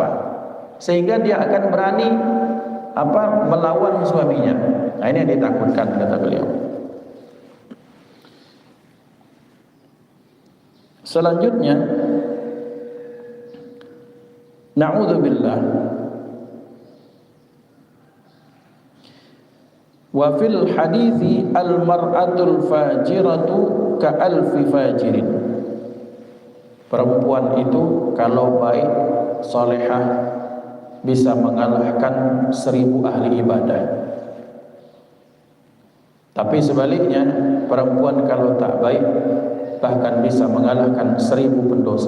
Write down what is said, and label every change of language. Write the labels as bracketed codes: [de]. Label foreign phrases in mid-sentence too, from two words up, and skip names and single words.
[id] Sehingga dia akan berani melawan suaminya. Nah, ini yang ditakutkan, kata beliau. Selanjutnya, na'udzubillah, [ar] وفي الحديث المرأة الفاجرة كألف فاجر. [id] Perempuan itu kalau baik, salehah, bisa mengalahkan 1000 ahli ibadah. Tapi sebaliknya, perempuan kalau tak baik bahkan bisa mengalahkan 1000 pendosa.